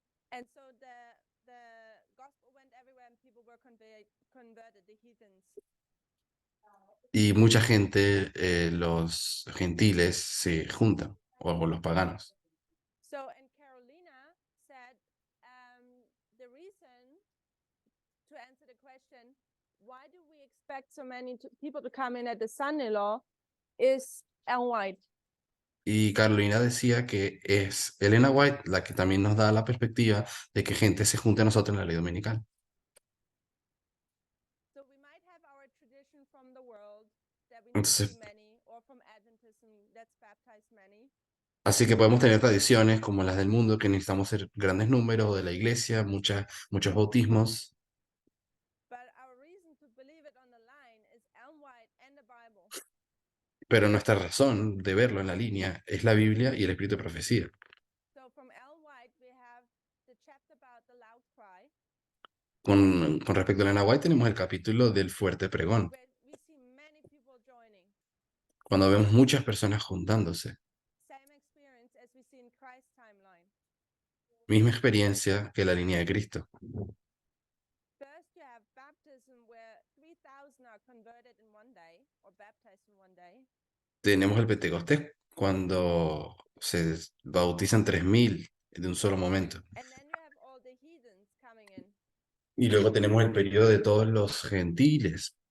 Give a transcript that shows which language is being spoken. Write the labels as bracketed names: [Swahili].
[English] And so the gospel went everywhere and people were converted, the heathens. [Spanish] Y mucha gente, los gentiles, se juntan, o los paganos. [English] So, and Carolina said, the reason to answer the question, why do we expect so many people to come in at the son-in-law is Ellen White. [Spanish] Y Carolina decía que es Elena White la que también nos da la perspectiva de que gente se junte a nosotros en la ley dominical. [English] So we might have our tradition from the world that we need to [Spanish] Entonces- [English] be many, or from Adventism that's baptized many. [Spanish] Así que podemos tener tradiciones como las del mundo, que necesitamos ser grandes números, o de la iglesia, muchos bautismos. [English] But our reason to believe it on the line is Ellen White and the Bible. [Spanish] Pero nuestra razón de verlo en la línea es la Biblia y el Espíritu de Profecía. [English] So from Ellen White, we have the chapter about the loud cry, [Spanish] Con respecto a Elena White tenemos el capítulo del fuerte pregón, [English] where we see many people joining. [Spanish] cuando vemos muchas personas juntándose. [English] Same experience as we see in Christ's timeline. [Spanish] Misma experiencia que la línea de Cristo. [English] First, you have baptism where 3,000 are converted in one day or baptized in one day. [Spanish] Tenemos el Pentecostés, cuando se bautizan 3.000 de un solo momento. [English] And then you have all the heathens coming in. [Spanish] Y luego tenemos el periodo de todos los gentiles